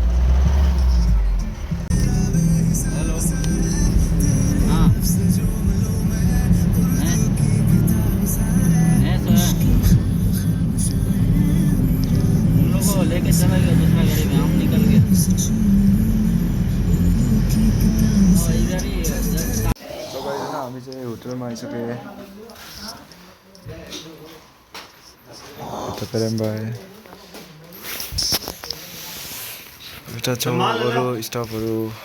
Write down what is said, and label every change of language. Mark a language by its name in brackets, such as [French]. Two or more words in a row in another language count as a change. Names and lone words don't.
[Hindi] हेलो हाँ उन लोगों को लेके चला गया दूसरा गाड़ी में हम निकल गए [Nepali] हामी चाहिँ होटलमा आइसक्यो एउटा छ अरू स्टाफहरू